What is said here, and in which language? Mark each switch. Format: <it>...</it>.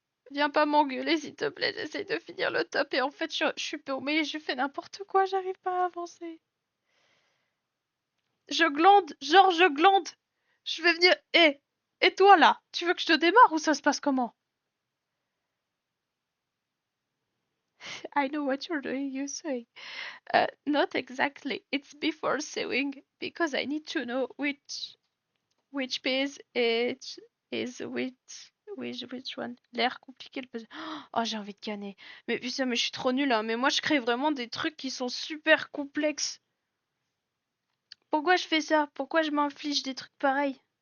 <fr>Viens pas m'engueuler, s'il te plaît. J'essaye de finir le top et en fait, je suis paumée. Je fais n'importe quoi. J'arrive pas à avancer. Je glande. Genre, je glande. Je vais venir. Et toi là? Tu veux que je te démarre ou ça se passe comment?</fr> <en>I know what you're doing, you say. Not exactly. It's before sewing because I need to know which piece it is which one.</en> <fr>L'air compliqué le puzzle. Oh, j'ai envie de canner. Mais putain, mais je suis trop nulle, hein. Mais moi, je crée vraiment des trucs qui sont super complexes. Pourquoi je fais ça? Pourquoi je m'inflige des trucs pareils?</fr>